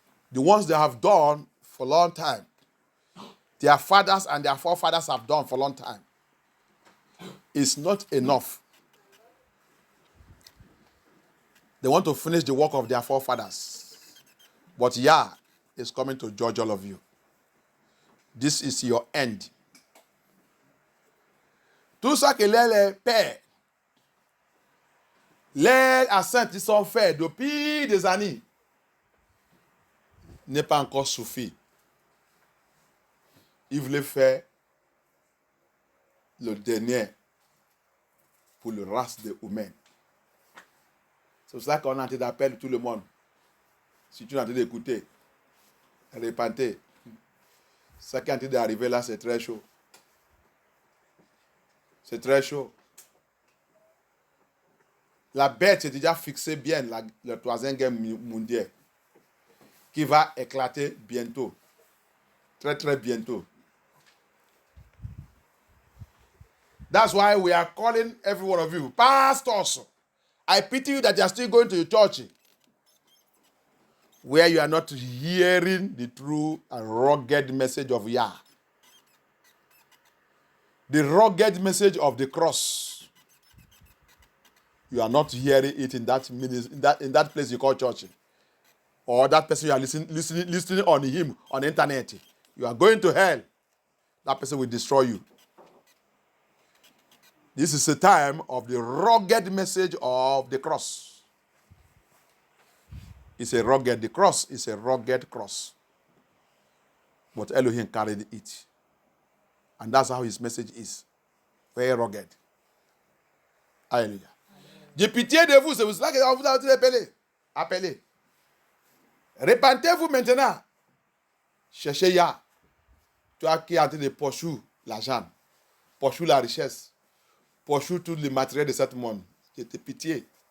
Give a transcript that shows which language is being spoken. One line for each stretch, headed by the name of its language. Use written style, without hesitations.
English: The ones they have done for a long time. Their fathers and their forefathers have done for a long time. It's not enough. They want to finish the work of their forefathers. But Yah is coming to judge all of you. This is your end.
French: Tout ça que les pères, les ancêtres, ils sont faits depuis des années, n'est pas encore suffi. Ils voulaient faire le dernier pour le race des humains. C'est pour ça qu'on a en train d'appeler tout le monde. Si tu es en train d'écouter, répentez. 5 ans d'arriver là, c'est très chaud. C'est très chaud. La bête est déjà fixée bien, la troisième guerre mondiale, qui va éclater bientôt. Très, très bientôt.
English: That's why we are calling every one of you, pastors. I pity you that you are still going to your church where you are not hearing the true and rugged message of Yah. The rugged message of the cross. You are not hearing it in that in that place you call church. Or that person you are listening on him on the internet. You are going to hell. That person will destroy you. This is a time of the rugged message of the cross. The cross is a rugged cross. But Elohim carried it. And that's how his message is. Very rugged. Alléluia.
French: J'ai pitié de vous, c'est pour cela que vous avez appelé. Repentez-vous maintenant. Cherchez Yah. Toi qui es en train de poursuivre l'argent, poursuivre la richesse, poursuivre tout le matériel de ce monde. J'ai pitié.